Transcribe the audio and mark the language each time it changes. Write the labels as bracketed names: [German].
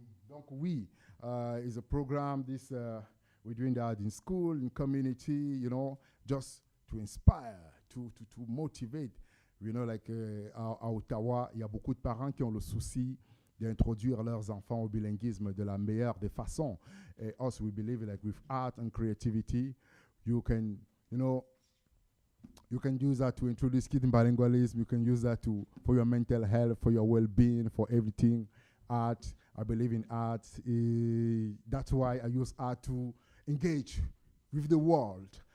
[French] Donc oui, [English] is a program. This we're doing that in school, in community. You know, just to inspire, to motivate. You know, like [French] à Ottawa, il y a beaucoup de parents qui ont le souci d'introduire leurs enfants au bilinguisme de la meilleure des façons. [English] And us, we believe like with art and creativity, you can, you know, you can use that to introduce kids in bilingualism. You can use that for your mental health, for your well-being, for everything. Art, I believe in art. That's why I use art to engage with the world.